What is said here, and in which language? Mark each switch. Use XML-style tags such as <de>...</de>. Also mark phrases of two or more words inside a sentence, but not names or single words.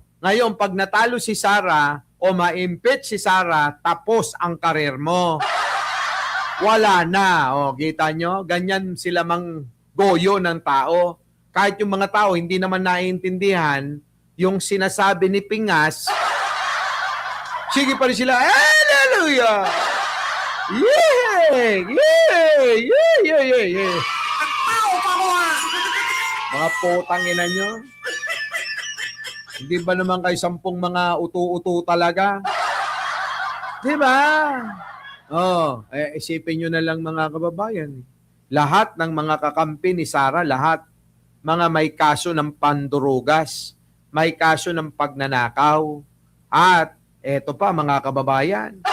<tl>Ngayon, pag natalo si Sara o ma-impeach si Sara, tapos ang karir mo. Wala na. Oh, kita nyo? Ganyan sila mang goyo ng tao. Kahit yung mga tao hindi naman naiintindihan yung sinasabi ni Pingas, sige pa rin sila, hallelujah! Yeah! Yeah! Yeah! Yeah! Yeah! Yeah! Mga putang ina nyo. Hindi ba naman kayo 10 mga utu-utu talaga? Di ba? Oh, isipin nyo na lang mga kababayan. Lahat ng mga kakampi ni Sara, lahat mga may kaso ng pandurugas, may kaso ng pagnanakaw, at eto pa mga kababayan.</tl>